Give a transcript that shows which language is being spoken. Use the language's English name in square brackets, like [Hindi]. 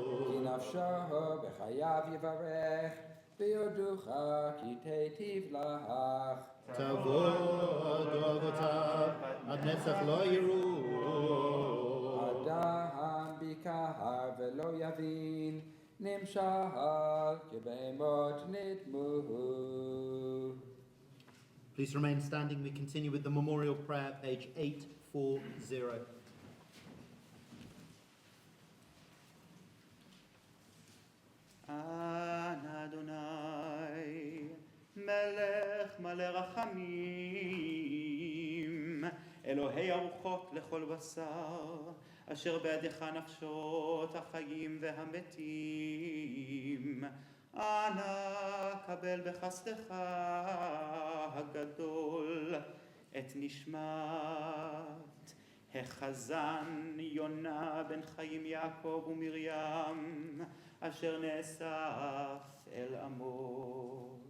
[Hebrew] כי נפשו בחייו יברך, ויודוך כי תיטיב לך. תבוא עדו אבותיו, עד נצח לא יראו. אדם ביקר ולא יבין, נמשל כבהמות נדמו. [English] Please remain standing. We continue with the memorial prayer, page 840. [Hebrew] Adonai, melech male rachamim, Elohei aruchot lechol basar, asher be'adecha nafshot החיים והמתים. אנא קבל בחסדך הגדול את נשמת החזן יונה בן חיים יעקב ומרים אשר נאסף אל עמו.